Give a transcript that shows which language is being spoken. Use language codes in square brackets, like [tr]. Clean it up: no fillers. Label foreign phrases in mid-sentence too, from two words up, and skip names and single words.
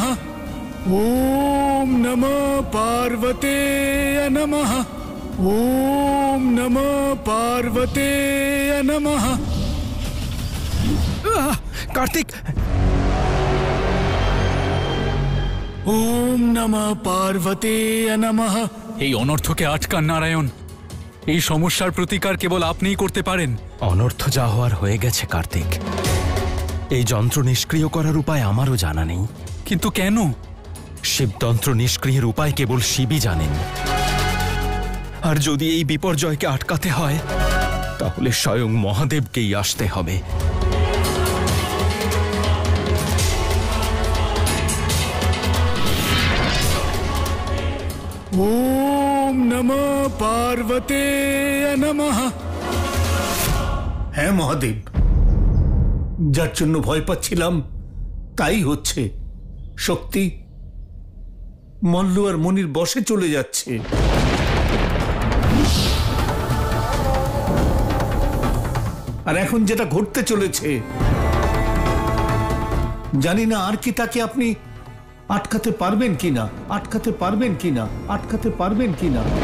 [sa] ओम नमः पार्वते नमः। ओम नमः पार्वते नमः। कार्तिक, ओम नमः पार्वते नमः। [bn] এই অনর্থকে আটকান নারায়ণ। এই সমস্যার প্রতিকার কেবল আপনিই করতে পারেন। অনর্থ যা হওয়ার হয়ে গেছে কার্তিক। এই যন্ত্র নিষ্ক্রিয় করার উপায় আমারও জানা নেই। কিন্তু কেন? শিবতন্ত্র নিষ্ক্রিয়ের উপায় কেবল শিবই জানেন। আর যদি এই বিপর্যয়কে আটকাতে হয় তাহলে স্বয়ং মহাদেবকেই আসতে হবে। [sa] ओम नमः पार्वते नमः। [bn] হ্যাঁ মহাদেব, যার জন্য ভয় পাচ্ছিলাম তাই হচ্ছে। শক্তি মল্লু আর মনির বশে চলে যাচ্ছে। আর এখন যেটা ঘটতে চলেছে, জানি না আর কি তাকে আপনি আটকাতে পারবেন কিনা, আটকাতে পারবেন কিনা, আটকাতে পারবেন কিনা।